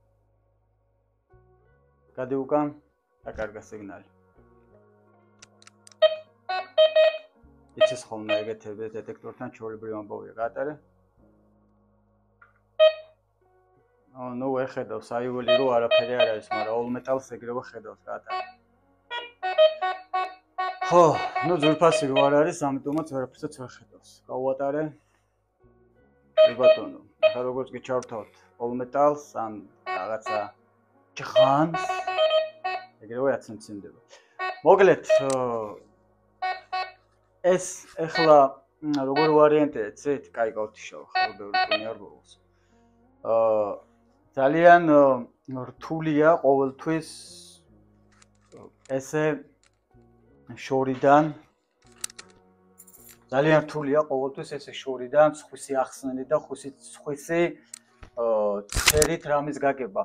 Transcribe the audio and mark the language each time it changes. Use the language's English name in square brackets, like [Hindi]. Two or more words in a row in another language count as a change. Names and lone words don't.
[Georgian] გადი უკან და კარგა სიგნალი. იცის ხოლმე ეგეთები დეტექტორთან ჩვეულებრივი ამბავია. გაატარე? ნუ ვერ ხედავს, საიუველირო არაფერი არ არის, მაგრამ all-metal-ს ეგრევე ხედავს. გაატარე? ხო, ნუ ძვირფასი რო არ არის, ამიტომაც ვერაფერსაც ვერ ხედავს. გავუატარე? ბატონო, ახლა როგორც გიჩვენოთ all-metal-ს ან რაღაცა ჭღანს ეგრევე აცინცინდება. მოკლედ ეს ახლა როგორ ვარიანტია, იცით? კაი გავთიშავ, ხო, ბევრი ტონი არ გვაქვს. ძალიან რთულია ყოველთვის ესე შორიდან სხვისი ახსნელი და სხვისი წერით რამის გაგება.